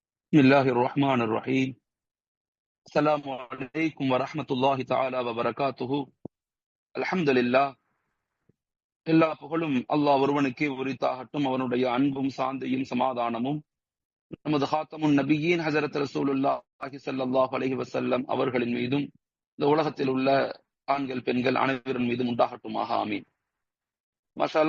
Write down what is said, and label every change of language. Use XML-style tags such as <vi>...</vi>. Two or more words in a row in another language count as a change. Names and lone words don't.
<ar>بسم الله الرحمن الرحيم. السلام عليكم ورحمة الله تعالى وبركاته. الحمد لله.</ar> <ta>எல்லா புகழும் அல்லாஹ் ஒருவனுக்கே உரித்தாகட்டும். அவனுடைய அன்பும் சாந்தியும் சமாதானமும் நமது</ta> <ar>خاتم النبيين</ar> <ta>ஹஜரத் ரசூலுல்லாஹி</ta> <ar>صلى الله عليه وسلم</ar> <ta>அவர்களின் மீதும் இந்த உலகத்தில் உள்ள ஆண்கள் பெண்கள் அனைவரின் மீதும் உண்டாகட்டுமாக.</ta> <ar>آمين. ما شاء الله.</ar>